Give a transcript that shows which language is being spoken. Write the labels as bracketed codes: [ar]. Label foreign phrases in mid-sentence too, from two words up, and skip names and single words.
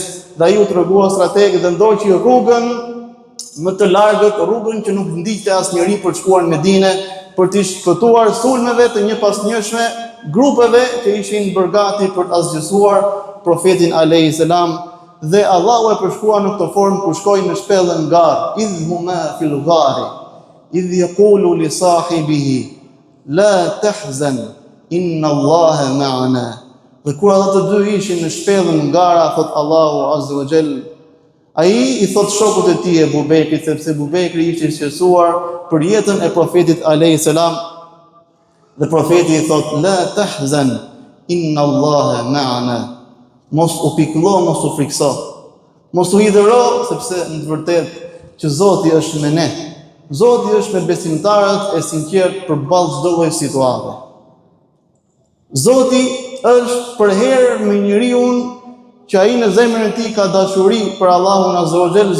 [sq] Dhe ai u tregua strateg dhe ndoqi rrugën më të largët, rrugën që nuk ndiqte asnjëri për të shkuar në Medinë, për të shpëtuar sulmeve të njëpasnjëshme, grupeve që ishin bërgati për të asgjësuar profetin [ar] عليه السلام. [sq] Dhe Allahu e përshkrua në këtë formë kur shkoi në shpellën Gar, [ar] إذ هما في الغار، إذ يقول لصاحبه لا تحزن إن الله معنا. [sq] Dhe kur ata të dy ishin në shpellën ngara, thot Allahu [ar] عز وجل, [sq] ai I thot shokut e tij Ebu Bekrit, sepse Ebu Bekri ishte I shqetësuar për jetën e profetit [ar] عليه السلام, [sq] dhe profeti I thot [ar] لا تحزن إن الله معنا. [sq] Mos u pikëllo, mos u frikso. Mos u hidhëro, sepse në të vërtetë që Zoti është me ne. Zoti është me besimtarët e sinqert përballë çdo lloj situate. Zoti është për herë me njeriu që ai në zemrën e tij ka dashuri për Allahun [ar] عز وجل.